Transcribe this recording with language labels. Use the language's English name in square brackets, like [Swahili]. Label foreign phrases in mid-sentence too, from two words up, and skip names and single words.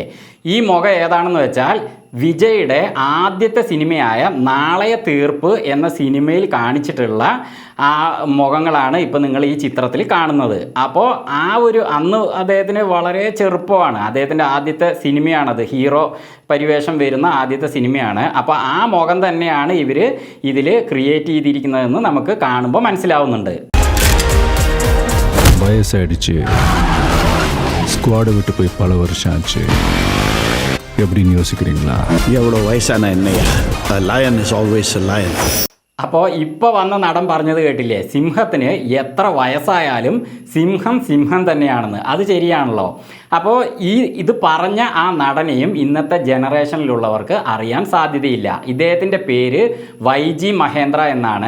[Malayalam] ഈ മുഖം ഏതാണെന്ന് വെച്ചാൽ വിജയുടെ ആദ്യത്തെ സിനിമയായ നാളെ തീർപ്പ് എന്ന സിനിമയിൽ കാണിച്ചിട്ടുള്ള ആ മുഖങ്ങളാണ് ഇപ്പോൾ നിങ്ങൾ ഈ ചിത്രത്തിൽ കാണുന്നത്. അപ്പോൾ ആ ഒരു അന്ന് അദ്ദേഹത്തിന് വളരെ ചെറുപ്പമാണ്. അദ്ദേഹത്തിൻ്റെ ആദ്യത്തെ സിനിമയാണത്. ഹീറോ പരിവേഷം വരുന്ന ആദ്യത്തെ സിനിമയാണ്. അപ്പോൾ ആ മുഖം തന്നെയാണ് ഇവർ ഇതിൽ ക്രിയേറ്റ് ചെയ്തിരിക്കുന്നതെന്ന് നമുക്ക് കാണുമ്പോൾ മനസ്സിലാവുന്നുണ്ട്. [Tamil] வயசாயிடுச்சு, ஸ்குவாடை விட்டு போய் பல வருஷம் ஆச்சு, எப்படின்னு யோசிக்கிறீங்களா? எவ்வளோ வயசான என்னையா, [English] lion is always a lion. [Malayalam] അപ്പോൾ ഇപ്പോൾ വന്ന നടൻ പറഞ്ഞത് കേട്ടില്ലേ, സിംഹത്തിന് എത്ര വയസ്സായാലും സിംഹം സിംഹം തന്നെയാണെന്ന്. അത് ശരിയാണല്ലോ. അപ്പോൾ ഇത് പറഞ്ഞ ആ നടനെയും ഇന്നത്തെ ജനറേഷനിലുള്ളവർക്ക് അറിയാൻ സാധ്യതയില്ല. ഇദ്ദേഹത്തിൻ്റെ പേര് YG മഹേന്ദ്ര എന്നാണ്.